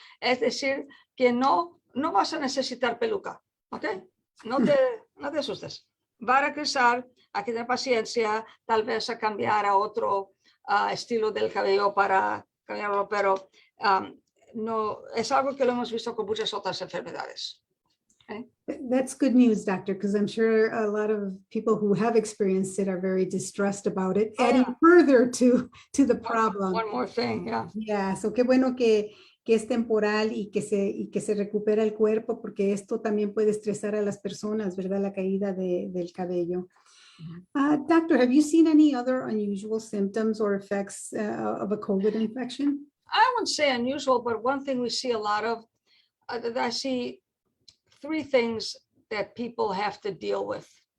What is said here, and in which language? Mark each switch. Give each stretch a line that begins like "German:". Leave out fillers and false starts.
Spanish: Es decir, que no vas a necesitar peluca, ¿ok? No te asustes. Va a crecer, hay que tener paciencia, tal vez a cambiar a otro estilo del cabello para cambiarlo, pero no, es algo que lo hemos visto con muchas otras enfermedades. Okay.
English: That's good news, doctor, because I'm sure a lot of people who have experienced it are very distressed about it, adding further to the problem. One more thing, yeah. Yeah, so
Spanish: qué bueno que es temporal y que se recupera el cuerpo, porque esto también puede estresar a las personas, ¿verdad? La caída del cabello.
English: Doctor, have you seen any other unusual symptoms or effects of a COVID infection? I wouldn't say unusual, but one thing we see a lot of, I see 3 things that people have to deal with.